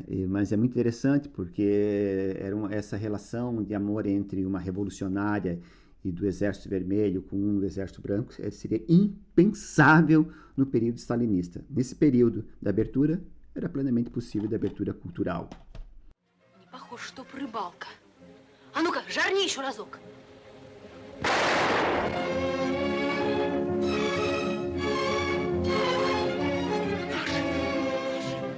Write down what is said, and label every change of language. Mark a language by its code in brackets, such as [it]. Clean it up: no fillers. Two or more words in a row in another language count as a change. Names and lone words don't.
[pt] Mas é muito interessante porque essa relação de amor entre uma revolucionária e do Exército Vermelho com um do Exército Branco seria impensável no período stalinista. Nesse período da abertura, era plenamente possível da abertura cultural. [ru] Не похоже, что рыбалка. А ну-ка, жарни еще разок. Наши.